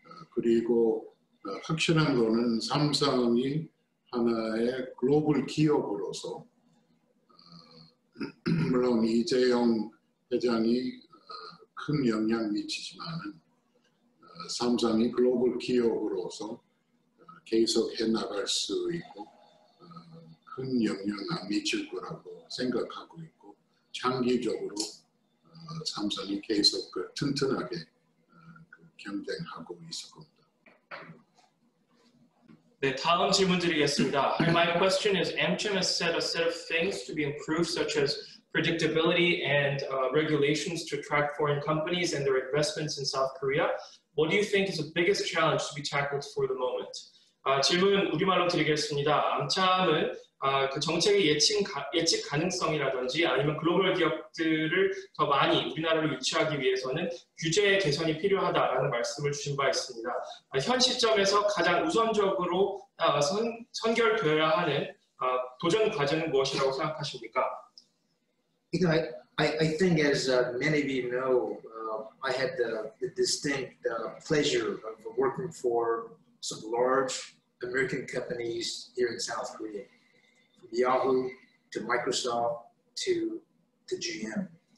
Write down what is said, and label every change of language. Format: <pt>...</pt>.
<ko>그리고 확실한 거는 삼성이 하나의 글로벌 기업으로서 물론 이재용 회장이 큰 영향 미치지만은 삼성이 글로벌 기업으로서 계속 해나갈 수 있고 큰 영향을 미칠 거라고 생각하고 있고 장기적으로 삼성이 계속 튼튼하게 경쟁하고 있을 겁니다. 네, 다음 질문 드리겠습니다.</ko> <en>My question is, AMCHAM has set a set of things to be improved, such as predictability and regulations to attract foreign companies and their investments in South Korea. What do you think is the biggest challenge to be tackled for the moment?</en> <ko>질문 우리말로 드리겠습니다. 암참은 그 정책의 예측 가능성이라든지 아니면 글로벌 기업들을 더 많이 우리나라로 유치하기 위해서는 규제 개선이 필요하다라는 말씀을 주신 바 있습니다. 현 시점에서 가장 우선적으로 선결되어야 하는 도전 과제는 무엇이라고 생각하십니까?</ko> <en>You know, I think as many of you know, I had the distinct pleasure of working for some large American companies here in South Korea. Yahoo to Microsoft to GM.</en>